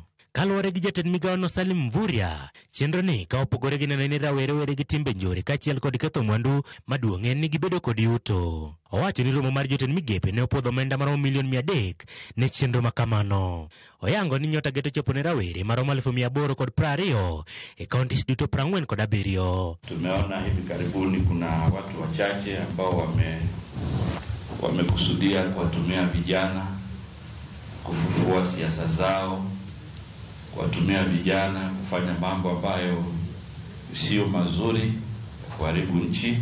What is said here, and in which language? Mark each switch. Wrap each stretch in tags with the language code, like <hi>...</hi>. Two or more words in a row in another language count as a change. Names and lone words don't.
<luo>Kaluwore gi jatend migawono Salim Mvurya, chenro ni ka opogore gi neno ni rawere were gi timbe njore kaachiel kod ketho mwandu, maduong' en ni gibedo kod yuto. Owacho ni romo mar jotend migepe ne opwodho omenda maromo $300 ne chenro makamano. Oyango ni Nyota geto chopo ne rawere maromo 820 e kaunti duto 47.</luo> <sw>Tumeona hivi karibuni kuna watu wachache ambao wamekusudia kuwatumia vijana kufufua siasa zao, kuwatumia vijana kufanya mambo ambayo sio mazuri, kuharibu nchi.</sw>